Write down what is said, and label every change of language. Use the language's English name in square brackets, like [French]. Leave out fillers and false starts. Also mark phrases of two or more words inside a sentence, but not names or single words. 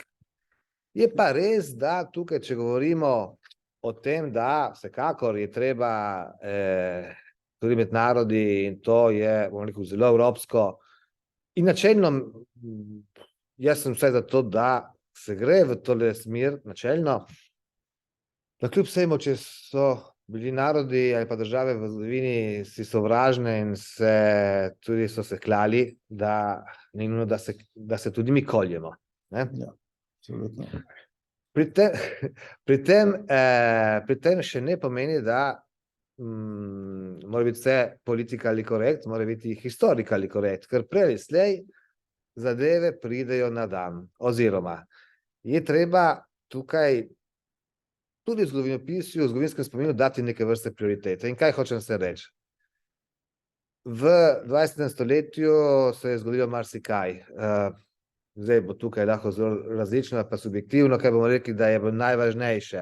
[Slovenian] Je pa res, da tukaj, če govorimo o tem, da vsekakor je treba tudi med narodi, in to je, bom rekel, zelo evropsko, in načelno, jaz sem vse za to, da se gre v tole smer, načelno, da kljub vsemu, če so bili narodi ali pa države v zgodovini si sovražne in tudi so se klali, da ni nujno, da se tudi mi koljemo. Ne? Ja, absolutno. Pri tem še ne pomeni, da mora biti vse [English] politically correct, [Slovenian] mora biti [English] historically correct, [Slovenian] ker prej ali slej zadeve pridejo na dan. Oziroma, je treba tukaj tudi v zgodovinopisju, v zgodovinskem spominu dati neke vrste prioritete. In kaj hočem se reči? V 20. stoletju se je zgodilo marsikaj. Zdaj bo tukaj lahko zelo različno, pa subjektivno, kaj bomo rekli, da je bilo najvažnejše.